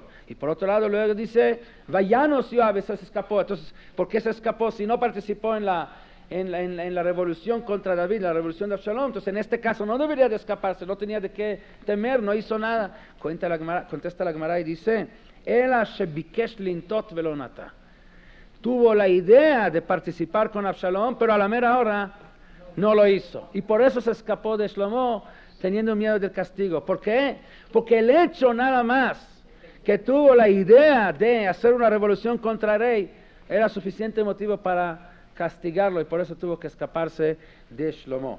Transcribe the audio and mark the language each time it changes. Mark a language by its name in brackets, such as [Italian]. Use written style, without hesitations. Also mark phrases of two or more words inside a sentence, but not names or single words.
[Spanish] Y por otro lado, luego dice Vayanos Yoav, se escapó. Entonces, ¿por qué se escapó si no participó en la revolución contra David, la revolución de Absalom? Entonces, en este caso no debería de escaparse, no tenía de qué temer, no hizo nada. Contesta la Gemara y dice, [Hebrew] אלא שביקש לנטות ולא נטה. [Spanish] Tuvo la idea de participar con Absalom, pero a la mera hora no lo hizo. Y por eso se escapó de Shlomo, teniendo miedo del castigo. ¿Por qué? Porque el hecho nada más que tuvo la idea de hacer una revolución contra el rey era suficiente motivo para castigarlo, y por eso tuvo que escaparse de Shlomo.